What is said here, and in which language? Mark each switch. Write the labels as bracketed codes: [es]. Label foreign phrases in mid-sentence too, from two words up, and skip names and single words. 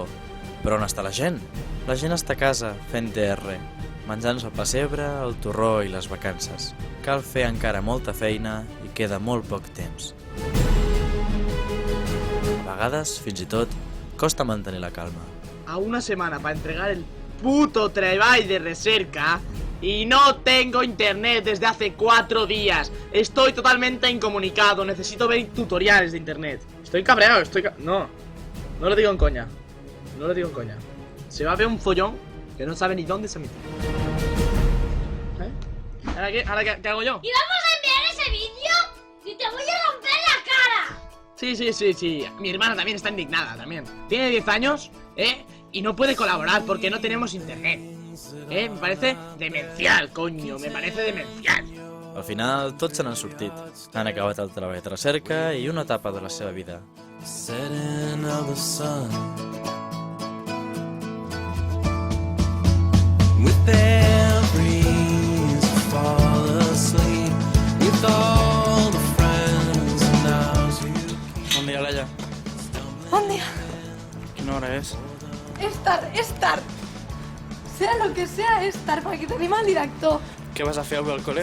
[ca] Però on està la gent? La gent està a casa fent TR, menjant-se el pessebre, el torró i les vacances. Cal fer encara molta feina i queda molt poc temps. A vegades, fins i tot, costa mantenir la calma. [es] A una semana para entregar el puto trabajo de recerca y no tengo internet desde hace 4 días. Estoy totalmente incomunicado, necesito ver tutoriales de internet. Estoy cabreado, no lo digo en coña. No lo digo en coña. Se va a ver un follón que no sabe ni dónde se mete. ¿Ahora qué hago yo? ¿Y vamos a enviar ese vídeo? ¡Y te voy a romper la cara! Sí. Mi hermana también está indignada, también. Tiene 10 años, y no puede colaborar porque no tenemos internet. Me parece demencial, coño, me parece demencial. [ca] Al final, tots se n'han sortit. Han acabat el treball de recerca i una etapa de la seva vida. [en] Setting of the sun, with their breeze fall asleep, with all the friends and ours. [ca] Bon dia, Laia. Bon dia. Quina hora és? És tard. [es] Sea lo que sea, [ca] és tard, perquè tenim el director. Què vas a fer avui al col·le?